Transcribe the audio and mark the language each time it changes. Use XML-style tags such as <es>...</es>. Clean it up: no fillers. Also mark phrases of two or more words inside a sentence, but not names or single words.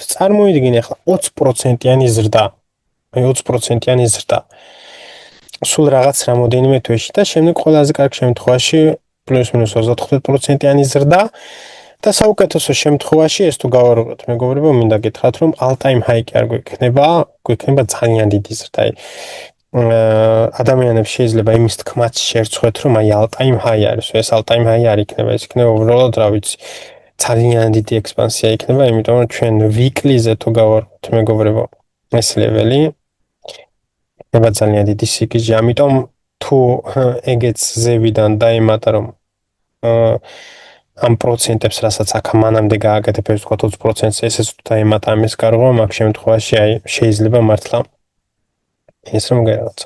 <ka>წარმოიდგინე ახლა 20%-იანი ზრდა. აი 20%-იანი ზრდა. სულ რაღაც რამოდენიმე თვეში და შემდეგ ყველაზე კარგ შემთხვევაში პლუს მინუს 25%-იანი ზრდა და საუკეთესო შემთხვევაში ეს თუ გავარღვევთ მეგობრებო, მინდა გითხრათ რომ</ka> <en>all time high</en> <ka>კი არ გვექნება ძალიან დიდი ზრდა. ადამიანებს შეიძლება იმის თქმაც შერცხვეთ, რომ აი</ka> <en>all time high</en> <ka>არის, ეს</ka> <en>all time high</en> <ka>არ იქნება, ეს იქნება უბრალოდ, რა ვიცი, ძალიან დიდი ექსპანსია იქნება, იმიტომ რომ ჩვენ weekly-ზე თუ გავარკვევთ, მეგობრებო, ეს ლეველი იქნება ძალიან დიდი სიგიჟე, ამიტომ თუ ეგეც ზევიდან დაემატა, რომ ამ პროცენტებს, რასაც აქ მანამდე გააკეთებ, ეს ვთქვათ 20%-ს, ესეც თუ დაემატა ამის გარღვევა, მაგ შემთხვევაში აი შეიძლება მართლა ეს რომ გეღაცა.</ka>